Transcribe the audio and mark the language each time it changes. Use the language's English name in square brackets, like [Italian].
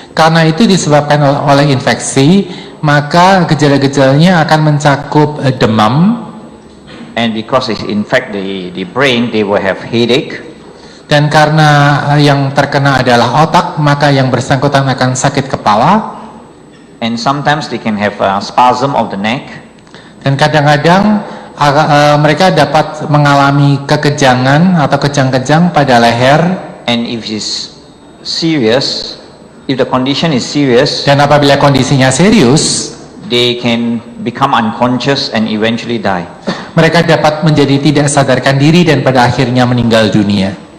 [Indonesian] Karena itu disebabkan oleh infeksi, maka gejala-gejalanya akan mencakup demam. [English] And because it infect the brain, they will have headache. [Indonesian] Dan karena yang terkena adalah otak, maka yang bersangkutan akan sakit kepala. [English] And sometimes they can have a spasm of the neck. [Indonesian] Dan kadang-kadang mereka dapat mengalami kekejangan atau kejang-kejang pada leher. [English] And if it's serious, if the condition is serious, [Indonesian] dan apabila kondisinya serius, [English] they can become unconscious and eventually die. [Indonesian] Mereka dapat menjadi tidak sadarkan diri dan pada akhirnya meninggal dunia.